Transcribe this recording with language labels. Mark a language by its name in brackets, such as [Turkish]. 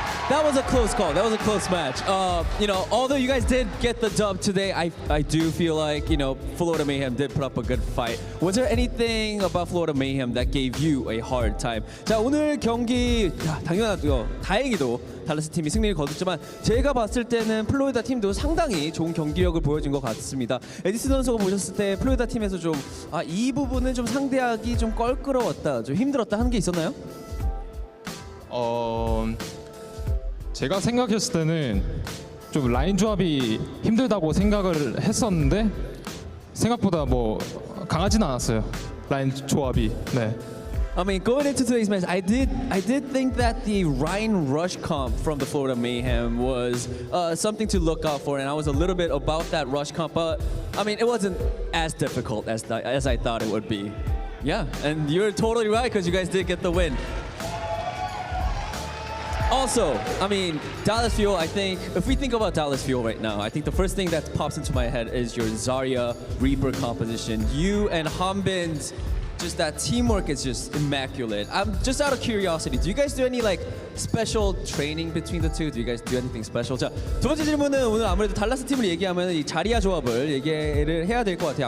[English] That was a close call. That was a close match. Although you guys did get the dub today, I do feel like, Florida Mayhem did put up a good fight. Was there anything about Florida Mayhem that gave you a hard time? [Korean] 자, 오늘 경기 당연하죠. 다행히도 달라스 팀이 승리를 거뒀지만 제가 봤을 때는 플로리다 팀도 상당히 좋은 경기력을 보여준 것 같습니다. 에디슨 선수가 보셨을 때 플로리다 팀에서 좀 이 부분은 좀 상대하기 좀 껄끄러웠다, 좀 힘들었다 하는 게 있었나요? 제가 생각했을 때는 좀 라인 조합이 힘들다고 생각을 했었는데 생각보다 뭐 강하진 않았어요. 라인 조합이. 네. [English] I mean, going into today's match, I did think that the Ryan rush comp from the Florida Mayhem was something to look out for, and I was a little bit about that rush comp, but I mean, it wasn't as difficult as I thought it would be. Yeah, and you're totally right because you guys did get the win. Also, I mean, Dallas Fuel, I think, if we think about Dallas Fuel right now, I think the first thing that pops into my head is your Zarya Reaper composition. You and Hanbin's, just that teamwork is just immaculate. I'm just out of curiosity, do you guys do any special training between the two? Do you guys do anything special? [Korean] 자, 두 번째 질문은 오늘 아무래도 달라스 팀을 얘기하면 이 자리아 조합을 얘기를 해야 될 것 같아요.